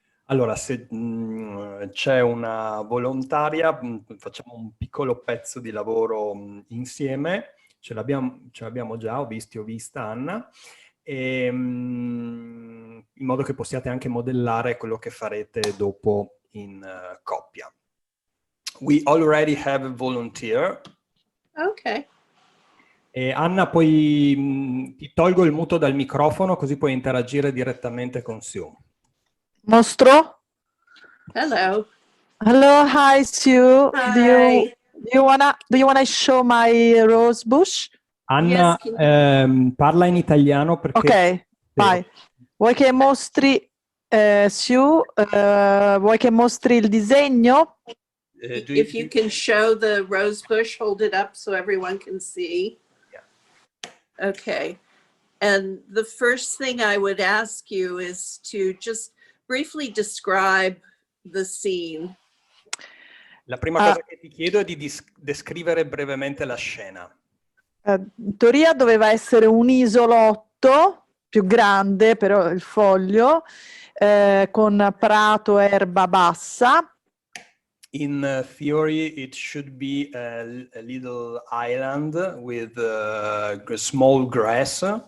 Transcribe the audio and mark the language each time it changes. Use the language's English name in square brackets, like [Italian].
[Italian] Allora, se c'è una volontaria, facciamo un piccolo pezzo di lavoro insieme. Ce l'abbiamo già, ho vista Anna, in modo che possiate anche modellare quello che farete dopo in coppia. [English] We already have a volunteer. Okay. [Italian] E Anna, poi ti tolgo il muto dal microfono così puoi interagire direttamente con Sue. Mostro? [English] Hello. Hello, hi Sue. Hi. Do you wanna show my rose bush? Anna, Yes, [Italian] parla in italiano perché... Ok, vai. Vuoi che mostri, Sue, vuoi che mostri il disegno? [English] if you can show the rose bush, hold it up so everyone can see. Yeah. Okay. And the first thing I would ask you is to just briefly describe the scene. [Italian] La prima cosa che ti chiedo è di descrivere brevemente la scena. In teoria doveva essere un isolotto più grande, però il foglio, con prato, erba bassa. [English] In theory, it should be a little island with small grass